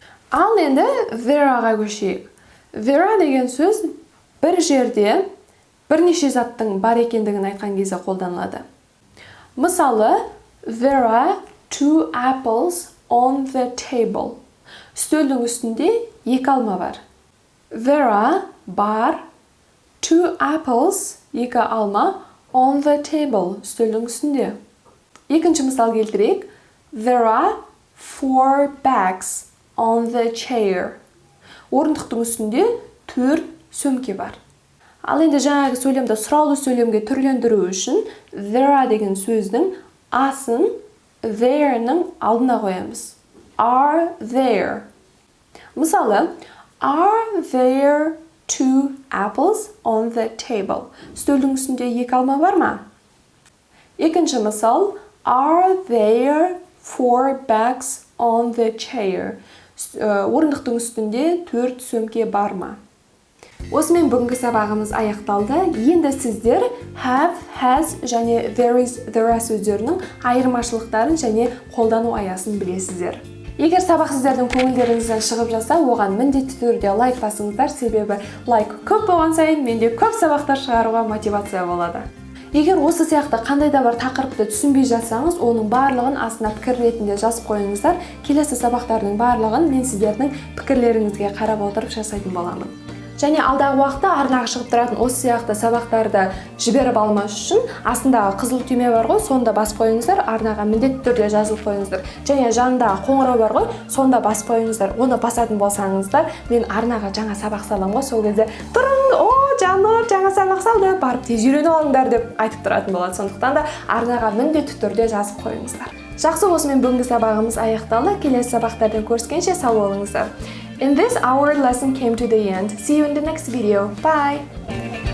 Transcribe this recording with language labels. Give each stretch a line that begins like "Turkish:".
Kazakh: Ал енді where'ға көшейік. Where деген сөз бір жерде бірнеше заттың бар екендігін айтқан кезде қолданылады.
English: Мысалы, there are 2 apples on the table.
Kazakh: Үстелдің үстінде 2 алма бар.
English: There are
Kazakh: бар
English: 2 apples,
Kazakh: 2 алма
English: on the table.
Kazakh: Үстелдің үстінде. Екінші мысал келтірейік.
English: There are 4 bags on the chair.
Kazakh: Орындықтың үстінде 4 сөмке бар. Ал енді жаңағы сөйлемді сұраулы сөйлемге түрлендіру үшін there деген сөздің асын there-ның алдына қоямыз.
English: Are there.
Kazakh: Мысалы,
English: are there 2 apples on the table?
Kazakh: Үстелдің үстінде 2 алма бар ма? Екінші мысал,
English: are there 4 bags on the chair?
Kazakh: Орындықтың үстінде 4 сөмке бар ма? Осымен бүгінгі сабағымыз аяқталды. Енді сіздер have, has және there is, there are сөздерінің айырмашылықтарын және қолдану аясын білесіздер. Егер сабақ сіздердің көңілдеріңізден шығып жатса, оған міндетті түрде лайк басыңыздар, себебі лайк көп болған сайын менде көп сабақтар шығаруға мотивация болады. Егер осы сияқты қандай да бір тақырыпты түсінбей жатсаңыз, оның барлығын астына пікір ретінде жазып қойыңыздар. Келесі сабақтардың барлығын мен сіздердің пікірлеріңізге қарап отырып жасайтын боламын. Және алдағы уақытта арнаға шығып тұратын осы сияқты сабақтарды жіберіп алмас үшін астындағы қызыл түйме бар ғой, сонда басып қойыңыздар, арнаға міндетті түрде жазылып қойыңыздар. Және жанындағы қоңырау бар ғой, сонда басып қойыңыздар. Оны басатын болсаңыздар, мен арнаға жаңа сабақ салам ғой, сол кезде тұрың, о, Жаннұр, жаңа сабақ салды, барып тез үйреніп алыңдар деп айтып тұратын болады. Сондықтан да арнаға міндетті түрде жазып қойыңыздар. Жақсы, осымен бүгінгі сабағымыз аяқталды. Келесі сабақтарда көріскенше сау болыңыздар.
English: In this, our lesson came to the end. See you in the next video. Bye!